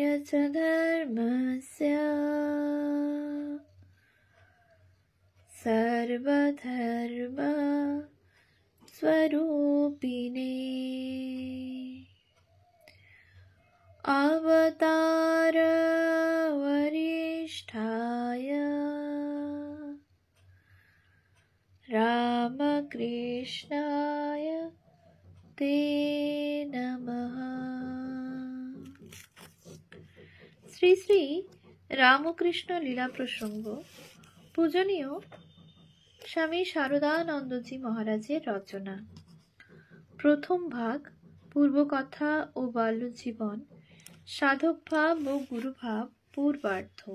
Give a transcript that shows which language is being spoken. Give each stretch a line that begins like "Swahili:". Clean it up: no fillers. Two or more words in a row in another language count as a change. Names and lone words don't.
Sanskrit: च धर्मस्य सर्वधर्म स्वरूपिणे अवतार वरिष्ठाय रामकृष्णाय ते नमः।
Bangla: শ্রী শ্রী রামকৃষ্ণ লীলা প্রসঙ্গ পূজনীয় স্বামী শারদানন্দজি মহারাজের রচনা। প্রথম ভাগ, পূর্বকথা ও বাল্যজীবন, সাধক ভাব ও গুরুভাব, পূর্বার্ধ।